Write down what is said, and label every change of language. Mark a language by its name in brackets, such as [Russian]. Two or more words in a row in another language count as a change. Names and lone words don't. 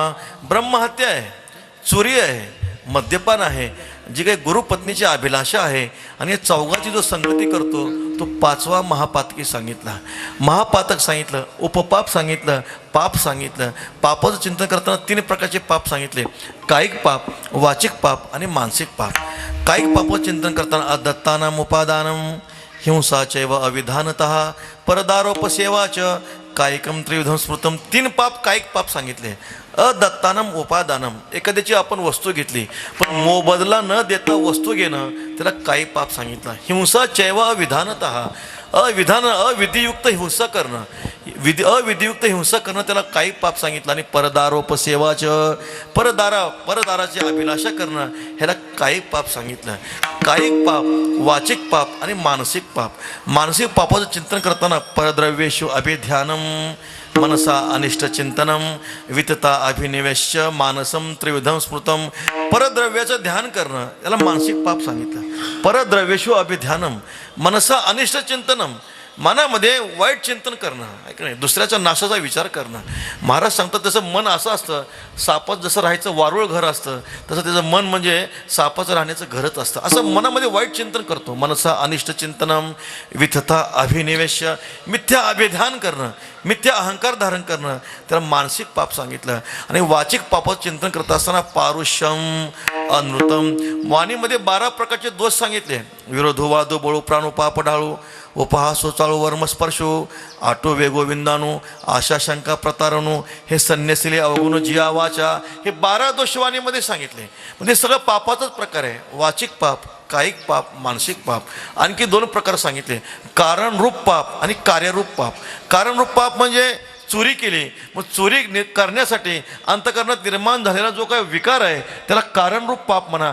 [Marathi] ब्रह्महत्या आहे, चोरी आहे, मद्यपान आहे, जी काही गुरुपत्नीची अभिलाषा आहे, आणि या चौघाची जो संगती करतो तो पाचवा महापातकी सांगितला. महापातक सांगितलं, उपपाप सांगितलं, पाप सांगितलं. पापाचं चिंतन करताना 3 प्रकारचे पाप सांगितले. कायिक पाप, वाचिक पाप आणि मानसिक पाप. कायिक पापाचं चिंतन करताना [Sanskrit] अदत्तानाम उपादानम, हिंसाचैव अविधानतः, परदारोपसेवाच, कायिकम त्रिविधम स्मृतम. [Marathi] 3 पाप कायिक पाप सांगितले. [Sanskrit] अदत्तानम उपादानम, [Marathi] एखाद्याची आपण वस्तू घेतली पण मोबदला न देता वस्तू घेणं, त्याला कायिक पाप सांगितलं. [Sanskrit] हिंसाचैव अविधानतः, [Marathi] अविधियुक्त हिंसा करणं, अविधियुक्त हिंसा करणं, त्याला कायिक पाप सांगितलं. आणि परदारोपसेवाच, परदाराची अभिलाषा करणं, ह्याला कायिक पाप सांगितलं. कायिक पाप, वाचिक पाप आणि मानसिक पाप. मानसिक पापाचं चिंतन करताना [Sanskrit] परद्रव्येषु अभिध्यानम, मनसा अनिष्ट चिंतनम, वितता अभिनिवेश्य, मानसम त्रिविधम स्मृतम. [Marathi] परद्रव्याचं ध्यान करणं, याला मानसिक पाप सांगितलं. [Sanskrit] परद्रव्येषु अभिध्यानम, मनसा अनिष्ट चिंतनम, [Marathi] मनामध्ये वाईट चिंतन करणं, ऐक नाही, दुसऱ्याच्या नाशाचा विचार करणं. महाराज सांगतात तसं मन असं असतं, सापात जसं राहायचं वारुळ घर असतं, तसं त्याचं मन म्हणजे सापाचं राहण्याचं घरच असतं. असं मनामध्ये वाईट चिंतन करतो. [Sanskrit] मनसा अनिष्ट चिंतनम, विथता अभिनिवेश्य, [Marathi] मिथ्या अभिध्यान करणं, मिथ्या अहंकार धारण करणं, त्याला मानसिक पाप सांगितलं. आणि वाचिक पापाचं चिंतन करत असताना [Sanskrit] पारुष्यम, अनृतम, [Marathi] वाणीमध्ये 12 प्रकारचे दोष सांगितले. विरोधो वादो बळू प्राणू पाप ढाळू, उपहासो चाळू वर्मस्पर्शो, आटो वेगो विंदाणू, आशा शंका प्रतारणू, हे संन्यासिले अवगुण जिया वाचा. हे 12 दोष वाणीमध्ये सांगितले. म्हणजे सगळं पापाचाच प्रकार आहे. वाचिक पाप, कायिक पाप, मानसिक पाप. आणखी 2 प्रकार सांगितले, कारणरूप पाप आणि कार्यरूप पाप. कारणरूप पाप म्हणजे चोरी केली, मग चोरी करण्यासाठी अंतःकरणात निर्माण झालेला जो काही विकार आहे त्याला कारणरूप पाप म्हणा.